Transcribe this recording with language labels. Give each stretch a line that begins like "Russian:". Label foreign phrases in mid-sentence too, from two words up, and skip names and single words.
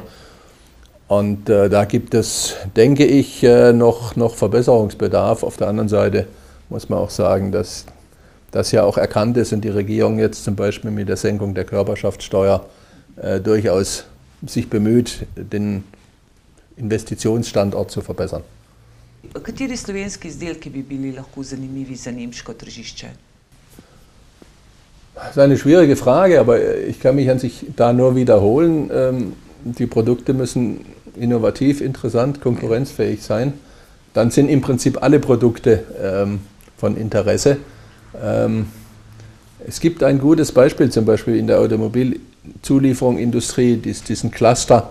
German: Und da gibt es, denke ich, noch Verbesserungsbedarf. Auf der anderen Seite muss man auch sagen, dass das ja auch erkannt ist und die Regierung jetzt zum Beispiel mit der Senkung der Körperschaftssteuer durchaus sich bemüht, den Investitionsstandort zu verbessern.
Slovenian: Kateri slovenski izdelki bi bili lahko zanimivi za nemško tržišče?
German: Das ist eine schwierige Frage, aber ich kann mich an sich da nur wiederholen. Die Produkte müssen innovativ, interessant, konkurrenzfähig sein. Dann sind im Prinzip alle Produkte von Interesse. Es gibt ein gutes Beispiel, zum Beispiel in der Automobilzulieferung, Industrie, diesen Cluster.